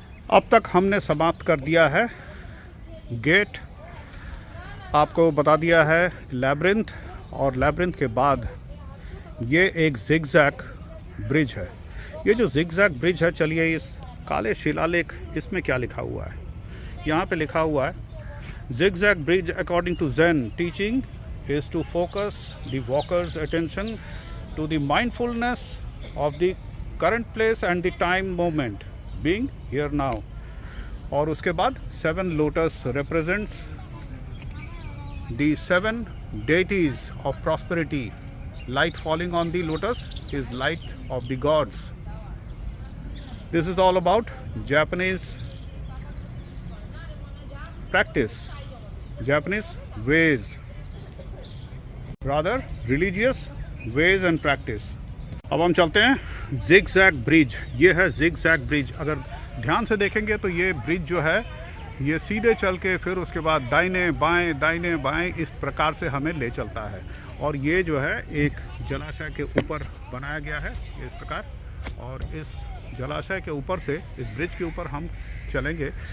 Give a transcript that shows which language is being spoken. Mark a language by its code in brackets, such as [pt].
[hi] अब तक हमने समाप्त कर दिया है गेट, आपको बता दिया है लैब्रिंथ, और लैब्रिंथ के बाद ये एक जिगजैग ब्रिज है। ये जो जिगजैग ब्रिज है, चलिए इस काले शिलालेख, इसमें क्या लिखा हुआ है? यहाँ पे लिखा हुआ है, [en] Zigzag bridge according to Zen teaching is to focus the walker's attention to the mindfulness of the current place and the time moment being here now। [hi] और उसके बाद [en] 7 lotus represents the 7 deities of prosperity। Light falling on the lotus is light of the gods। This is all about Japanese practice, Japanese ways, rather religious ways and practice। [hi] अब हम चलते हैं zigzag bridge. ये है zigzag bridge. अगर ध्यान से देखेंगे तो ये ब्रिज जो है ये सीधे चल के फिर उसके बाद दाहिने बाएं इस प्रकार से हमें ले चलता है। और ये जो है एक जलाशय के ऊपर बनाया गया है इस प्रकार, और इस जलाशय के ऊपर से इस ब्रिज के ऊपर हम चलेंगे।